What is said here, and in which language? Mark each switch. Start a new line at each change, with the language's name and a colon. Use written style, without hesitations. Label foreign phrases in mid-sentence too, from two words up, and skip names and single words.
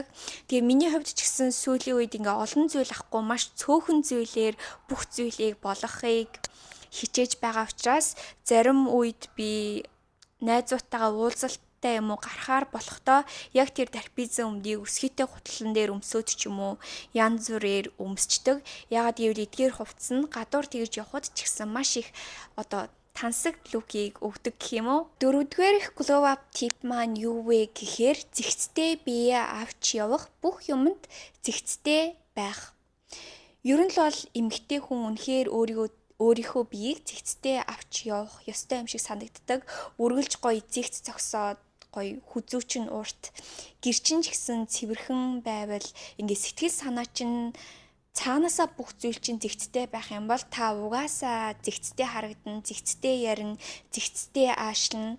Mongolian: Тэгээ миний хувьд ч гэсэн сүүлийн үед ингээ олон зүйл авахгүй маш цөөхөн зүйлээр бүх зүйлийг болгохыг хичээж байгаа учраас зарим үед би найзуудтайгаа уулзалттай юм уу гарахаар болохдоо яг тэр дарпизэн өмдийг өсгийтэй гутлан дээр өмсөөд ч юм уу янз бүрээр өмсчдөг. Ягаад гэвэл эдгээр хувцас нь гадуур тэгж явхад ч гэсэн маш их тансаг лукийг өгдөг гэх юм уу. Дөрөвдүгээрх
English: glow up tip
Mongolian: маань юу вэ гэхээр зэгцтэй биеэ авч явах, бүх юмд зэгцтэй байх. Ер нь л бол эмэгтэй хүн үнэхээр өөрийнхөө биеийг зэгцтэй авч явах ёстой юм шиг санагддаг. Үргэлж гоё зэгц зогсоод гоё хүзүүчин урт гэр чинь ч гэсэн цэвэрхэн байвал ингээ сэтгэл санаа чинь цаанаасаа бүх зүйл чинь зэгцтэй байх юм бол та угаасаа зэгцтэй харагдан, зэгцтэй ярина, зэгцтэй аашлна.